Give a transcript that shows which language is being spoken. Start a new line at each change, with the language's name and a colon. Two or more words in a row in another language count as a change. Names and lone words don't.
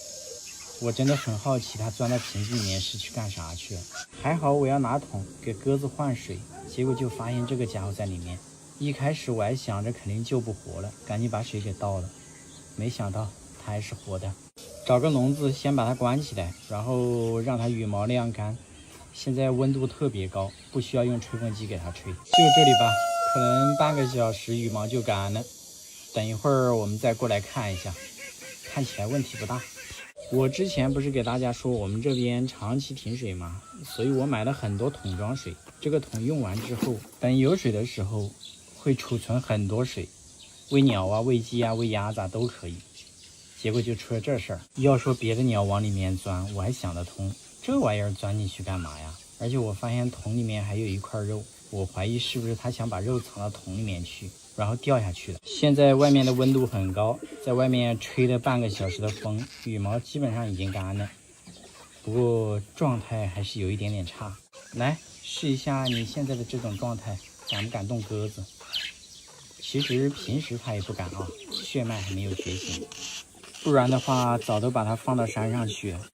Chinese: 我真的很好奇，它鑽到瓶子裡面是去幹啥去了。還好我要拿桶給鴿子換水，結果就發现這個家伙在裡面。一開始我還想着肯定救不活了，趕緊把水給倒了，沒想到它還是活的。找個籠子先把它關起來，然後讓它羽毛晾乾。現在溫度特別高，不需要用吹風機給它吹。就這裡吧，可能半個小時羽毛就乾了。等一會兒我們再過來看一下，看起來問題不大。我之前不是給大家說我們這邊長期停水嗎？所以我買了很多桶裝水。這個桶用完之後，等有水的時候會儲存很多水，餵鳥啊、餵雞啊、餵鴨子啊都可以。結果就出了這事兒。要說別的鳥往裡面鑽，我還想得通，這玩意兒鑽進去幹嘛呀？而且我發現桶裡面還有一塊肉，我懷疑是不是他想把肉藏到桶裡面去，然后掉下去了。現在外面的溫度很高，在外面吹了半個小時的風，羽毛基本上已經乾了，不過狀態還是有一點點差。來試一下你現在的這種狀態，敢不敢動鴿子？其實平時它也不敢啊，血脈還沒有覺醒，不然的話早都把它放到山上去了。